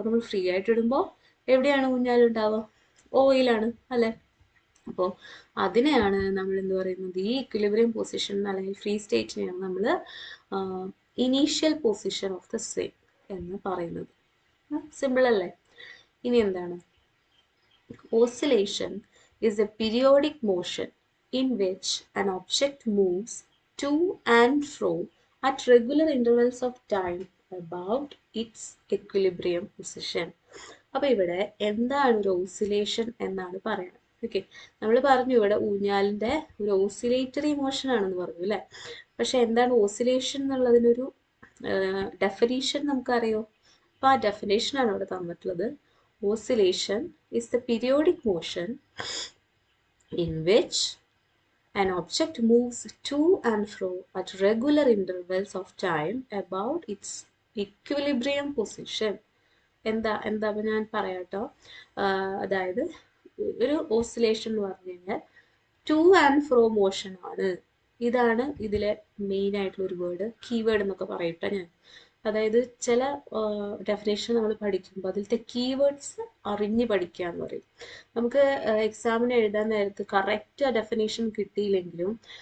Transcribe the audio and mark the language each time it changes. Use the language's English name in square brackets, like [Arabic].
[Malayalam] അപ്പോൾ നമ്മൾ ഫ്രീ ആയിട്ട് ഇടുമ്പോൾ എവിടെയാണ് ഊഞ്ഞാൽ ഉണ്ടാവുക? ഓയിലാണ് അല്ലേ. അപ്പോൾ അതിനെയാണ് നമ്മൾ എന്ത് പറയുന്നത്, ഈ ഇക്വിലിബ്രിയം പൊസിഷൻ അല്ലെങ്കിൽ ഫ്രീ സ്റ്റേറ്റിനെയാണ് നമ്മൾ [English] initial position of the swing [Malayalam] എന്ന് പറയുന്നത്. സിമ്പിൾ അല്ലേ. ഇനി എന്താണ്, [English] Oscillation is a periodic motion in which an object moves to and fro at regular intervals of time about its equilibrium position. [Malayalam] അപ്പോൾ ഇവിടെ എന്താണ് ഒരു ഓസിലേഷൻ എന്നാണ് പറയുന്നത്. ഓക്കെ, നമ്മൾ പറഞ്ഞു ഇവിടെ ഊഞ്ഞാലിൻ്റെ ഒരു ഓസിലേറ്ററി മോഷൻ ആണെന്ന് പറഞ്ഞു അല്ലേ. പക്ഷെ എന്താണ് ഓസിലേഷൻ എന്നുള്ളതിനൊരു ഡെഫിനേഷൻ നമുക്കറിയോ? അപ്പോൾ ആ ഡെഫിനേഷനാണ് ഇവിടെ തന്നിട്ടുള്ളത്. [English] Oscillation is the periodic motion in which an object moves to and fro at regular intervals of time about its equilibrium position. [Malayalam] എന്താ അപ്പം ഞാൻ പറയാട്ടോ. അതായത് ഒരു ഓസിലേഷൻ എന്ന് പറഞ്ഞു കഴിഞ്ഞാൽ ടു ആൻഡ് ഫ്രോ മോഷൻ ആണ്. ഇതാണ് ഇതിലെ മെയിൻ ആയിട്ടുള്ള ഒരു വേർഡ്, കീവേഡ് എന്നൊക്കെ പറയട്ടെ ഞാൻ. അതായത് ചില ഡെഫിനേഷൻ നമ്മൾ പഠിക്കുമ്പോൾ അതിലത്തെ കീവേഡ്സ് അറിഞ്ഞ് പഠിക്കുക എന്ന് പറയും. നമുക്ക് എക്സാമിന് എഴുതാൻ നേരത്ത് കറക്റ്റ് ഡെഫിനേഷൻ കിട്ടിയില്ലെങ്കിലും